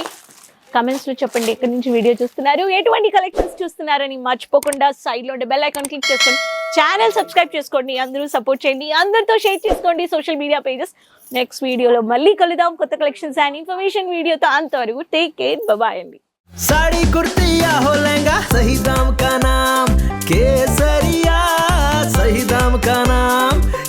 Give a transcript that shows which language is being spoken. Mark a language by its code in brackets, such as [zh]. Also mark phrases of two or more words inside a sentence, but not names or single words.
[te] కమెంట్స్లో చెప్పండి ఎక్కడి నుంచి వీడియో చూస్తున్నారు, ఎటువంటి కలెక్షన్స్ చూస్తున్నారని. మర్చిపోకుండా సైడ్లో ఉండే [en] bell icon click [te] చేసుకోండి. [en] channel subscribe [te] చేసుకోండి. అందరూ సపోర్ట్ చేయండి, అందరితో షేర్ చేసుకోండి [en] social media pages. [te] నెక్స్ట్ వీడియోలో మళ్ళీ కలుద్దాం కొత్త [en] collections and information [te] వీడియోతో. అంతవరకు [en] take care, bye [te] అండి. [hi] साड़ी कुर्ती या हो लहंगा, सही दाम का नाम केसरिया, सही दाम का नाम